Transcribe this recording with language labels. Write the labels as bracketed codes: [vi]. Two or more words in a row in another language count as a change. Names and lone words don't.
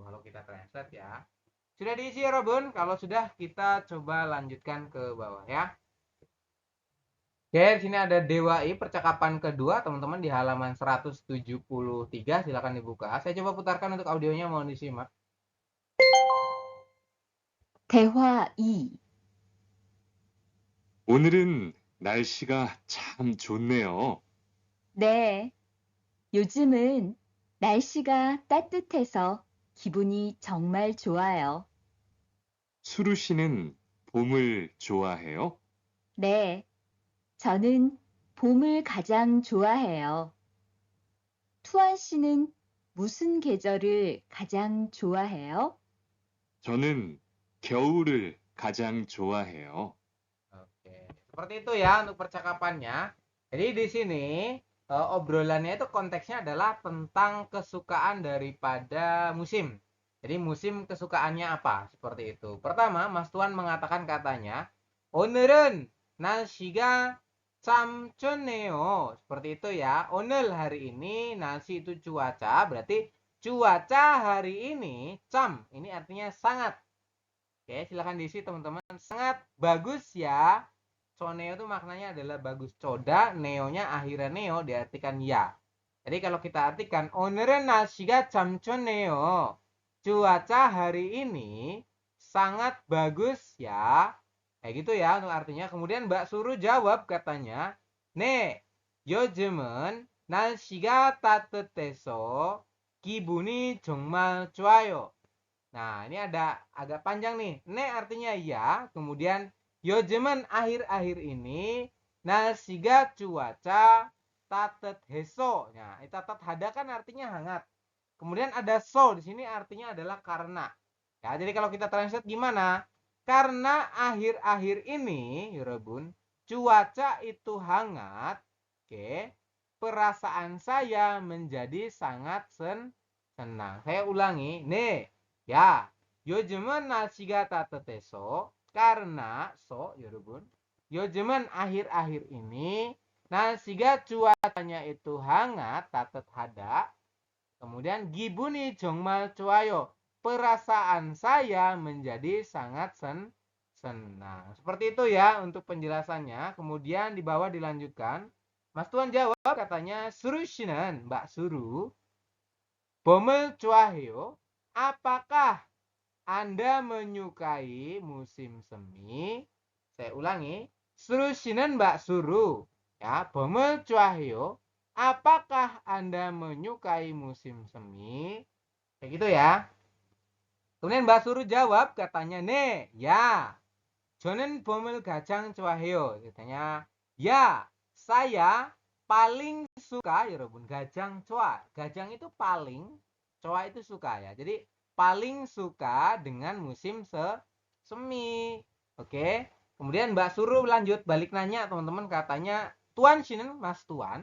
[id] Kalau kita translate ya. Sudah diisi ya, Robun? Kalau sudah, kita coba lanjutkan ke bawah ya. Oke, di sini ada Dewa I, percakapan kedua, teman-teman di halaman 173. Silakan dibuka. Saya coba putarkan untuk audionya, mohon disimak. [ko] 대화 2. 오늘은 날씨가 참 좋네요. 네. 요즘은 날씨가 따뜻해서 기분이 정말 좋아요. 수루 씨는 봄을 좋아해요? 네. 저는 봄을 가장 좋아해요. 투안 씨는 무슨 계절을 가장 좋아해요? 저는 겨울을 가장 좋아해요. [id] Oke, seperti itu ya untuk percakapannya. Jadi di sini obrolannya itu konteksnya adalah tentang kesukaan daripada musim. Jadi musim kesukaannya apa? Seperti itu. Pertama, Mas Tuan mengatakan katanya, [ko] 오늘은 날씨가 참 좋네요. [id] Seperti itu ya. 오늘 hari ini, 날씨 itu cuaca, berarti cuaca hari ini, 참, ini artinya sangat. Oke, silakan diisi teman-teman. Sangat bagus ya. Coneo itu maknanya adalah bagus. Coda, neonya akhirnya neo diartikan ya. Jadi kalau kita artikan [ko] 오늘은 날씨가 참 좋네요. [id] Cuaca hari ini sangat bagus ya. Kayak gitu ya untuk artinya. Kemudian Mbak Suru jawab katanya, [ko] 네, 요즘은 날씨가 따뜻해서 기분이 정말 좋아요. [id] Nah, ini ada agak panjang nih. Ne artinya ya, kemudian 요즘은 akhir-akhir ini, 날씨가 cuaca, 따뜻해서. Nah, [ko] 따뜻하다 [id] kan artinya hangat. Kemudian ada so di sini artinya adalah karena. Ya, jadi kalau kita translate gimana? Karena akhir-akhir ini, 여러분, cuaca itu hangat, oke, perasaan saya menjadi sangat senang. Saya ulangi, [ko] 네. 야, 요즘은 날씨가 따뜻해서 karena 여러분, 요즘은 [id] akhir-akhir ini [ko] 날씨가 [id] cuacanya itu hangat, [ko] 따뜻 하다. Kemudian 기분이 정말 좋아요. [id] Perasaan saya menjadi sangat senang. Seperti itu ya untuk penjelasannya. Kemudian di bawah dilanjutkan. Mas Tuan jawab katanya, Suru 씨는, Mbak Suru, [ko] 봄을 좋아해요. [id] Apakah Anda menyukai musim semi? Saya ulangi. Suru 씨는 Mbak Suru. Ya, [ko] 봄을 좋아해요. [id] Apakah Anda menyukai musim semi? Kayak gitu ya. Kemudian Mbak Suru jawab katanya, [ko] 네, ya. 저는 봄을 가장 좋아해요. [id] Katanya, ya, saya paling suka, 여러분, [ko] 가장 좋아. [id] Gajang itu paling, coa itu suka ya. Jadi paling suka dengan musim semi. Oke. Kemudian Mbak Suru lanjut balik nanya teman-teman, katanya Tuan Shinen, Mas Tuan.